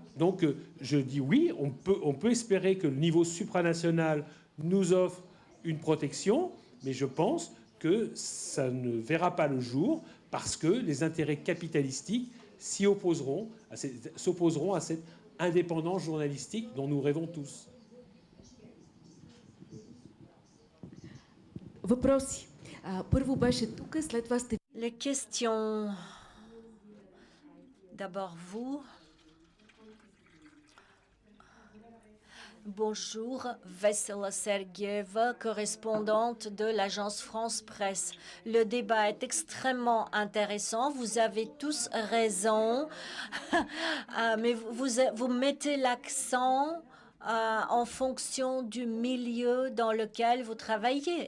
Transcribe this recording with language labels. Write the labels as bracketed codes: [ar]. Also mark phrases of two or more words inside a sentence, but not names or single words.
[fr] Donc, je dis oui, on peut espérer que le niveau supranational nous offre une protection, mais je pense que ça ne verra pas le jour parce que les intérêts capitalistiques s'opposeront à cette indépendance journalistique dont nous rêvons tous. [bg] Въпроси. Първо беше тук, след това сте... [fr] Les questions. D'abord vous. Bonjour, Vesela Sergieva, correspondante de l'agence France Presse. Le débat est extrêmement intéressant. Vous avez tous raison, mais vous mettez l'accent en fonction du milieu dans lequel vous travaillez.